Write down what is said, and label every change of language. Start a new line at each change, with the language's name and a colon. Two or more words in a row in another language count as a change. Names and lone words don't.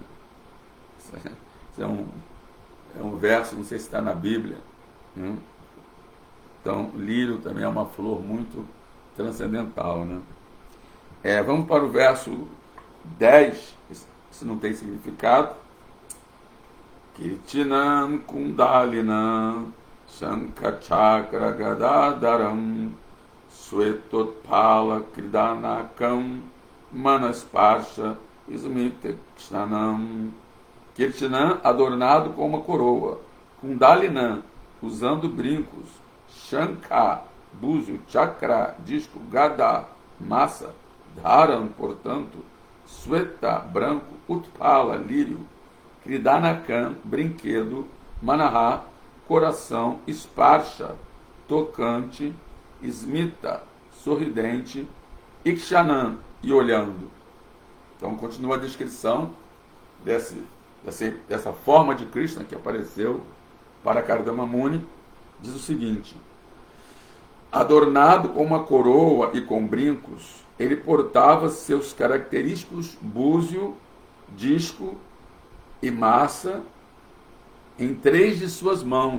Portuguese: Isso é um verso, não sei se está na Bíblia, né? Então, lírio também é uma flor muito transcendental, né? Vamos para o verso 10, isso não tem significado.
Sanskrit: किरीटिनं कुण्डलिनं शङ्खचक्र गदाधरम् श्वेतोत्पल क्रीडनकं मनःस्पर्श स्मितेक्षणम्.
Portuguese: Kirtinam, adornado com uma coroa. Kundalinam, usando brincos. Shankha, búzio. Chakra, disco. Gada, massa. Dharam, portanto. Sweta, branco. Utpala, lírio. Kridanakam, brinquedo. Manaha, coração. Sparsha, tocante. Smita, sorridente. Ikshanam, e olhando. Então continua a descrição dessa forma de Krishna que apareceu para Kardama Muni. Diz o seguinte: adornado com uma coroa e com brincos, ele portava seus característicos búzio, disco e massa em 3 de suas mãos.